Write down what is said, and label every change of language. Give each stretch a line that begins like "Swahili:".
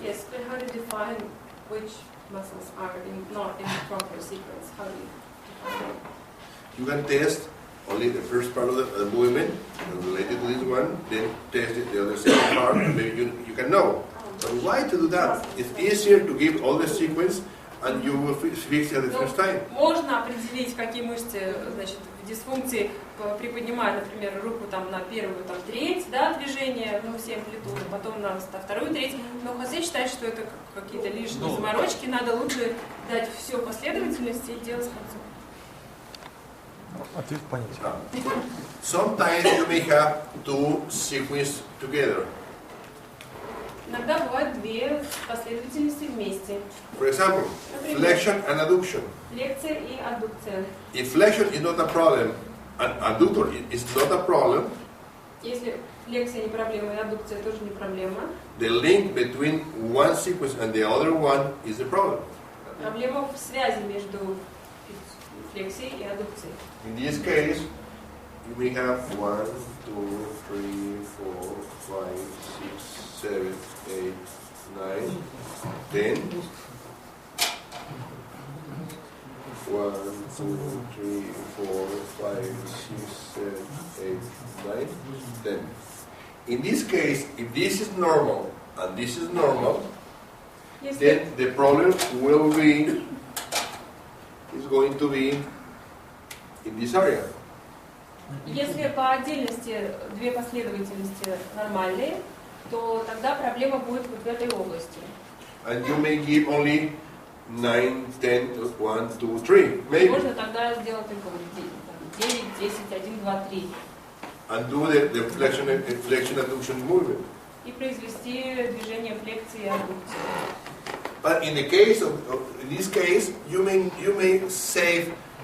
English: Yes, but how to define which muscles are not in the proper sequence? How do you define it? You can test only the first part of the movement related to this one, then test it the other second part, and maybe you can know. But why to do that? It's easier to give all the sequence and you will fix it at the first time.
Russian: Можно определить, какие мышцы, значит, в дисфункции приподнимают, например, руку там на первую там, треть, да, движения, ну, все амплитуды, потом на вторую треть. Но Хосе считает, что это какие-то лишние заморочки, надо лучше дать все последовательности и делать с концом. Ответ понятен.
English: Sometimes you may have two sequences together.
Russian: Иногда бывают две последовательности вместе.
English: For example, flexion and adduction.
Russian: Флексия и аддукция.
English: If flexion is not a problem and adductor is not a problem,
Russian: если флексия не проблема и аддукция тоже не проблема,
English: the link between one sequence and the other one is the problem.
Russian: Проблема в связи между флексией и аддукцией.
English: In this case, you may have 1, 2, 3, 4, 5, 6, 7, 8, 9, 10.
Russian: 1, 2, 3, 4, 5, 6, 7, 8, 9, 10.
English: In this case, if this is normal and this is normal, then the problem will be is going to be in this area.
Russian: Если по отдельности две последовательности нормальные, то тогда проблема будет вот в этой области.
English: And you may give only 9, 10, 1, 2, 3, maybe.
Russian: Можно тогда сделать только вот 9, 10, 1, 2, 3.
English: And do the flexion adduction movement.
Russian: И произвести движение флексии и аддукции.
English: But in the case of in this case, you may save.